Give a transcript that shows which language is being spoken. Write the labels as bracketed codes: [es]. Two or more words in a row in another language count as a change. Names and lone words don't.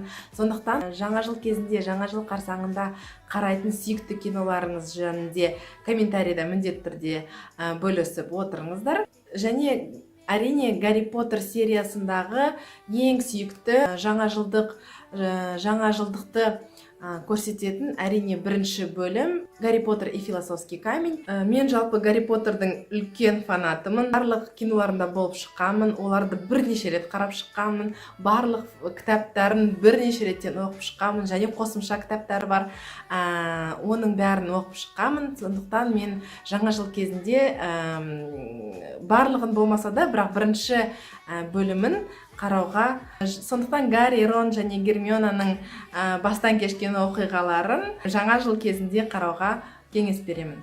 [kk] Сондықтан жаңа жыл кезінде, жаңа жыл қарсаңында қарайтын сүйікті киноларыңыз жөнінде комментарийда міндетті түрде бөлісіп отырыңыздар. Және әрине Гарри Поттер сериясындағы ең сүйікті жаңа жылдықты көрсететін әрине бірінші бөлім Гарри Поттер и философский камень. Мен жалпы Гарри Поттердің үлкен фанатымын. Барлық киноларында болып шыққанмын, оларды бірнеше рет қарап шыққанмын, барлық кітаптарын бірнеше реттен оқып шыққанмын, және қосымша кітаптары бар, оның бәрін оқып шыққанмын. Сондықтан мен жаңа жыл кезінде барлығын болмаса да, бірақ бірінші бөлімін қарауға, сондықтан Гарри, Рон және Гермионаның бастан кешкен оқиғаларын жаңа жыл кезінде қарауға кеңес беремін.